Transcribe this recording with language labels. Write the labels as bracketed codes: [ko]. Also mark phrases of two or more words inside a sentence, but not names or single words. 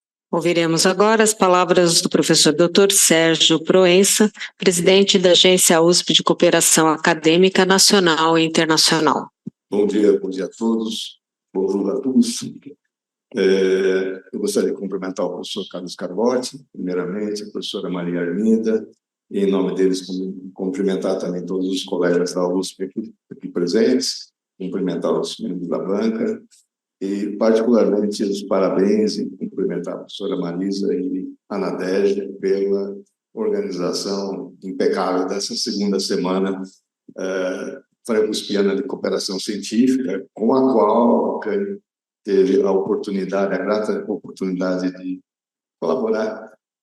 [pt] Ouviremos agora as palavras do professor Dr. Sérgio Proença, presidente da Agência USP de Cooperação Acadêmica Nacional e Internacional. Bom dia a todos, [fr] bonjour a tous. [pt] Eu gostaria de cumprimentar o professor Carlos Carlotti, primeiramente, a professora Maria Arminda, e em nome deles cumprimentar também todos os colegas da USP aqui presentes, cumprimentar os membros da banca, e particularmente os parabéns e cumprimentar a professora Marisa e a Nadege pela organização impecável dessa segunda semana franco-uspiana de cooperação científica, com a qual a CAN teve a grata oportunidade de colaborar.